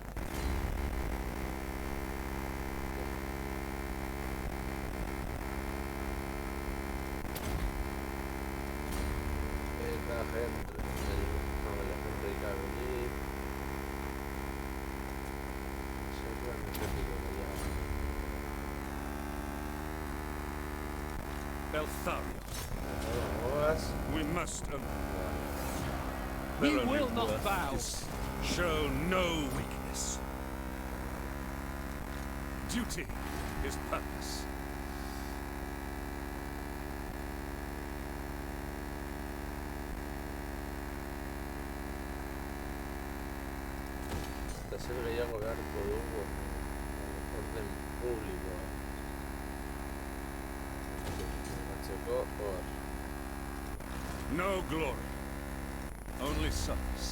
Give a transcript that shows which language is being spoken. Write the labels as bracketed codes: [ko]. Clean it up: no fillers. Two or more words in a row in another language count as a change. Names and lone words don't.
[eu] Eta Henrik hauei. Elthario. [en] We must. We will not bow. Show no weakness. duty is purpose. [eu] Eta zer gehiago beharko dugu orden publikoa. Batzeko hor. [en] No glory, only service.